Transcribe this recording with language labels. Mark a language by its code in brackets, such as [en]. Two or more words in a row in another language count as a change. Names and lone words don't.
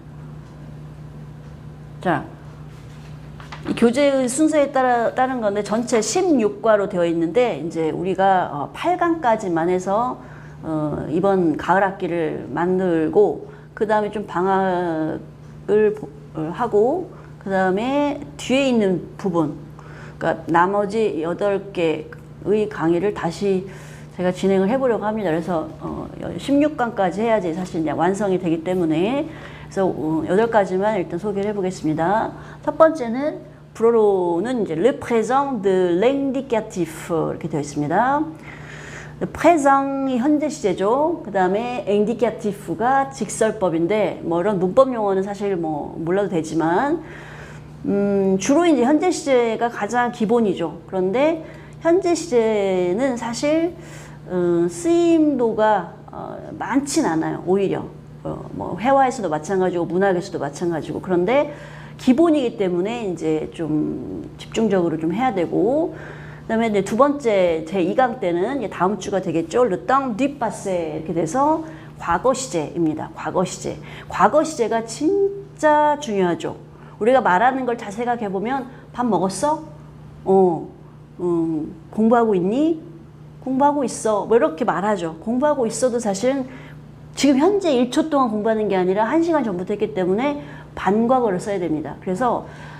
[ko] 자, 이 교재의 순서에 따른 건데 전체 16과로 되어 있는데, 이제 우리가 8강까지만 해서 이번 가을 학기를 만들고, 그 다음에 좀 방학을 하고, 그 다음에 뒤에 있는 부분, 그러니까 나머지 8개의 강의를 다시 제가 진행을 해보려고 합니다. 그래서 16강까지 해야지 사실 이제 완성이 되기 때문에, 그래서 8가지만 일단 소개를 해보겠습니다. 첫 번째는 불어로는 이제 [fr] le présent de l'indicatif [ko] 이렇게 되어 있습니다. présent이 현재 시제죠. 그 다음에 indicative가 직설법인데, 뭐 이런 문법 용어는 사실 뭐 몰라도 되지만, 주로 이제 현재 시제가 가장 기본이죠. 그런데 현재 시제는 사실 쓰임도가 많진 않아요. 오히려 뭐 회화에서도 마찬가지고 문학에서도 마찬가지고, 그런데 기본이기 때문에 이제 좀 집중적으로 좀 해야 되고, 그다음에 이제 두 번째 제2강 때는 다음 주가 되겠죠. [fr] Le temps du passé [ko] 이렇게 돼서 과거 시제입니다. 과거 시제. 과거 시제가 진짜 중요하죠. 우리가 말하는 걸 잘 생각해 보면, 밥 먹었어? 공부하고 있니? 공부하고 있어. 뭐 이렇게 말하죠. 공부하고 있어도 사실은 지금 현재 1초 동안 공부하는 게 아니라 1시간 전부터 했기 때문에 반과거를 써야 됩니다.